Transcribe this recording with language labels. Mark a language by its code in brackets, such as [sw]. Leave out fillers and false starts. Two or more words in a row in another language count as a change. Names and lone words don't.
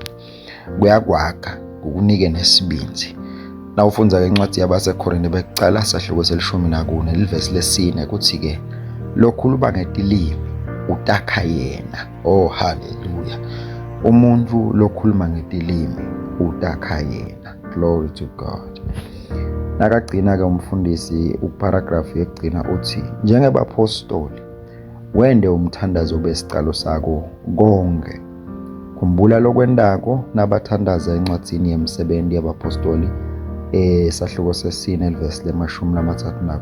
[ss] Kuyakwakha kukunike nesibinzi. Nawufunza incwadi yabaseKorinte bekucala sahloko selishumi livesi lesine kuthi-ke lokhuluma ngetilimi utakha yena. Oh haleluya. Umuntu lokhuluma ngetilimi utakha yena. [en] Glory to God. [ss] Nakagcina-ke umfundisi uparagrafu yekugcina uthi njengebapostoli wende umthandazo besicalo sako konke. Khumbula lokwendako nabathandaza encwadini yemisebenzi yabapostoli sahloko sesine elivesi le-34.